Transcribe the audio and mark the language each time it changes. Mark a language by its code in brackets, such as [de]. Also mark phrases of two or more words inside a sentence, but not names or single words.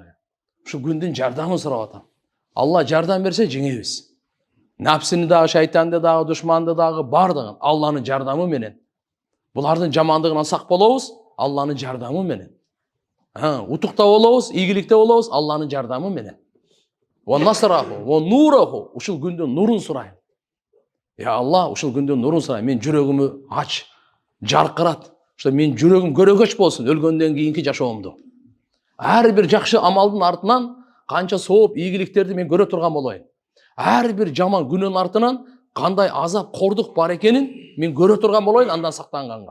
[ky] Шу күндүн жардамын сурап атам. Алла жардам берсе жеңебиз. Напсини дагы, шайтанды дагы, душманды дагы бардыгын Алланын жардамы менен. Булардын жамандыгынан сак болобуз Алланын жардамы менен. Утукта болобуз, ийгиликте болобуз Алланын жардамы менен. [ar] ونصره ونوره, [ky] ушул күндүн нурун сурайм. Я Алла, ушул күндүн нурун сурайм. Мен жүрөгүмү ач, жаркырат. Ошо мен жүрөгүм көрөгөч болсун өлгөндөн кийинки жашоомду. Ар бир жакшы амалдын артынан канча сооп, ийгиликтерди мен көрө турган болоюн. Ар бир жаман күнөөнүн артынан кандай азап, кордук бар экенин мен көрө турган болоюн андан сактанганга.